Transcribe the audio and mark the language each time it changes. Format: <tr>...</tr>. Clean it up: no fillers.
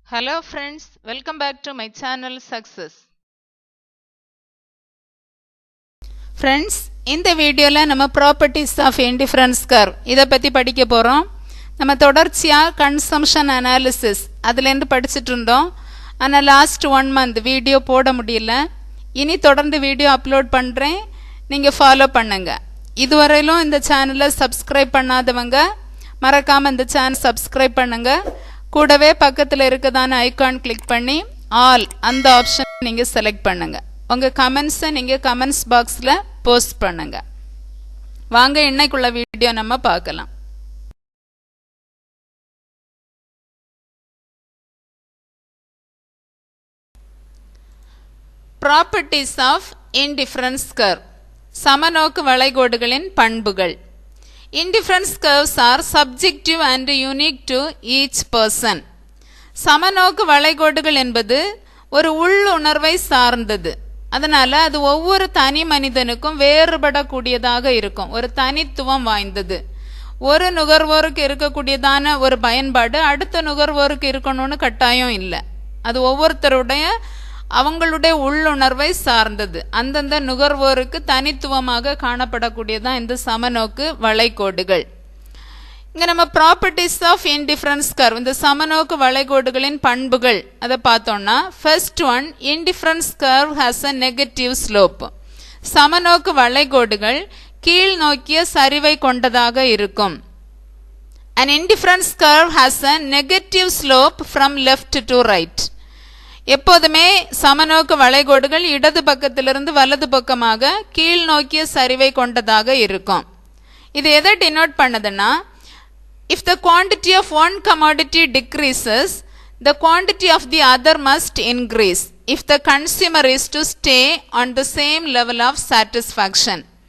<en>Hello friends, welcome back to my channel Success.</en> <ta>Friends, இந்த வீடியோல நம்ம ப்ராப்பர்ட்டிஸ் ஆஃப் இன்டிஃபரன்ஸ் கர்வ் இதை பற்றி படிக்க போகிறோம். நம்ம தொடர்ச்சியாக கன்சம்ஷன் அனாலிசிஸ் அதுலேருந்து படிச்சுட்டு இருந்தோம். ஆனால் லாஸ்ட் 1 month வீடியோ போட முடியல. இனி தொடர்ந்து வீடியோ அப்லோட் பண்ணுறேன், நீங்கள் ஃபாலோ பண்ணுங்க. இதுவரையிலும் இந்த சேனலை சப்ஸ்கிரைப் பண்ணாதவங்க மறக்காமல் இந்த சேனல் சப்ஸ்கிரைப் பண்ணுங்க. கூடவே பக்கத்தில் இருக்கதான ஐகான் கிளிக் பண்ணி ஆல் அந்த ஆப்ஷன் நீங்கள் செலக்ட் பண்ணுங்க. உங்கள் கமெண்ட்ஸை நீங்கள் கமெண்ட்ஸ் பாக்ஸில் போஸ்ட் பண்ணுங்க. வாங்க இன்னைக்குள்ள வீடியோ நம்ம பார்க்கலாம். ப்ராப்பர்ட்டிஸ் ஆஃப் இன்டிஃபரன்ஸ் கர்வ், சமநோக்கு வளைகோடுகளின் பண்புகள்.</ta> <en>Indifference curves are subjective and unique to each person.</en> <ta>சமநோக்கு வளைகோடுகள் என்பது ஒரு உள்ளுணர்வை சார்ந்தது. அதனால அது ஒவ்வொரு தனி மனிதனுக்கும் வேறுபடக்கூடியதாக இருக்கும், ஒரு தனித்துவம் வாய்ந்தது. ஒரு நுகர்வோருக்கு இருக்கக்கூடியதான ஒரு பயன்பாடு அடுத்த நுகர்வோருக்கு இருக்கணும்னு கட்டாயம் இல்லை. அது ஒவ்வொருத்தருடைய அவங்களுடைய உள்ளுணர்வை சார்ந்தது. அந்தந்த நுகர்வோருக்கு தனித்துவமாக காணப்படக்கூடியதான் இந்த சமநோக்கு வளைகோடுகள். இங்கே நம்ம ப்ராப்பர்ட்டிஸ் ஆஃப் இன்டிஃபரன்ஸ் கர்வ், இந்த சமநோக்கு வளைகோடுகளின் பண்புகள் அதை பார்த்தோம்னா, first one,</ta> <en>Indifference curve has a negative slope.</en> <ta>சமநோக்கு வளைகோடுகள் கீழ் நோக்கிய சரிவை கொண்டதாக இருக்கும்.</ta> <en>An indifference curve has a negative slope from left to right.</en> <ta>எப்போதுமே சமநோக்கு வளைகோடுகள் இடது பக்கத்திலிருந்து வலது பக்கமாக கீழ் நோக்கிய சரிவை கொண்டதாக இருக்கும். இது எதை டினோட் பண்ணுதுன்னா,</ta> <en>if the quantity of one commodity decreases, the quantity of the other must increase if the consumer is to stay on the same level of satisfaction.</en>